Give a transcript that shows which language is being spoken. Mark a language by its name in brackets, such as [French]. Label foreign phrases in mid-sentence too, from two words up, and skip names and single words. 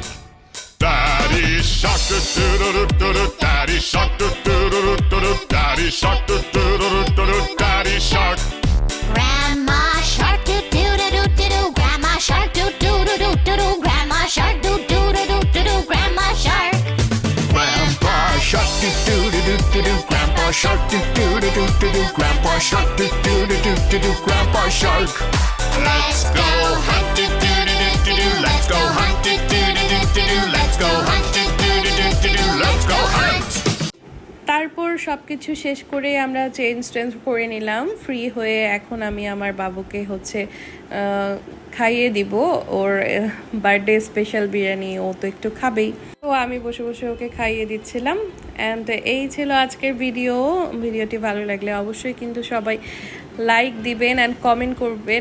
[English] Daddy shark. Daddy shark. Daddy shark. Daddy shark. Grandma shark, do-do-do-do-do, grandma shark, do-do-do-do-do, grandma shark, do-do-do-do-do, grandma shark. Grandpa shark. Grandpa shark. Grandpa shark. Grandpa shark. Let's go hunt, do-do-do-do-do, let's go hunt, do-do-do-do-do, let's go hunt, do-do-do-do-do, let's go hunt. [Bangla] তারপর সব কিছু শেষ করে আমরা চেঞ্জ করে নিলাম ফ্রি হয়ে। এখন আমি আমার বাবুকে হচ্ছে খাইয়ে দিব ওর [English] birthday special [Bangla] বিরিয়ানি, ও তো একটু খাবেই, তো আমি বসে বসে ওকে খাইয়ে দিচ্ছিলাম। অ্যান্ড এই ছিল আজকের ভিডিওটি ভালো লাগলে অবশ্যই কিন্তু সবাই লাইক দিবেন অ্যান্ড কমেন্ট করবেন।